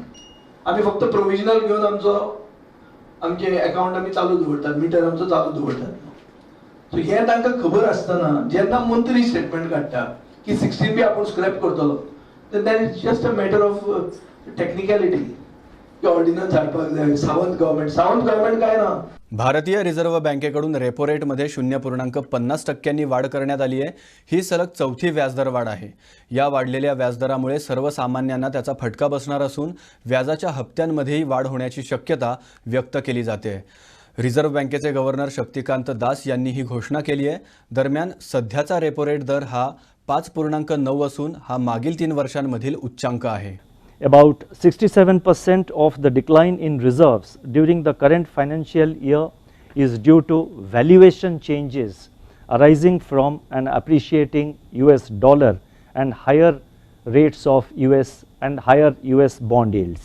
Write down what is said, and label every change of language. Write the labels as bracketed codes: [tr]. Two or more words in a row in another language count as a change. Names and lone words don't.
[kok] आमी फक्त प्रोविजनल घेवन आमचे अकाउंट आमी चालू दवरतात, मिटर आमचो चालू दवरतात. सो हे तांकां खबर आसतना जेन्ना मंत्री स्टेटमेंट काडटा की 16B आपूण स्क्रॅप करतलो, [en] then it's just a matter of technicality [kok] की ऑर्डिनन्स हाडपाक जाय. सावंत गव्हर्नमेंट काय ना. [mr] भारतीय रिझर्व्ह बँकेकडून रेपो रेटमध्ये 0.50% वाढ करण्यात आली आहे. ही सलग 4थी व्याजदर वाढ आहे. या वाढलेल्या व्याजदरामुळे सर्वसामान्यांना त्याचा फटका बसणार असून व्याजाच्या हप्त्यांमध्येही वाढ होण्याची शक्यता व्यक्त केली जाते. रिझर्व्ह बँकेचे गव्हर्नर शक्तिकांत दास यांनी ही घोषणा केली आहे. दरम्यान सध्याचा रेपो रेट दर हा 5.9 असून हा मागील 3 वर्षांमधील उच्चांक आहे. [en] About 67% of the decline in reserves during the current financial year is due to valuation changes arising from an appreciating US dollar and higher rates of US and higher US bond yields.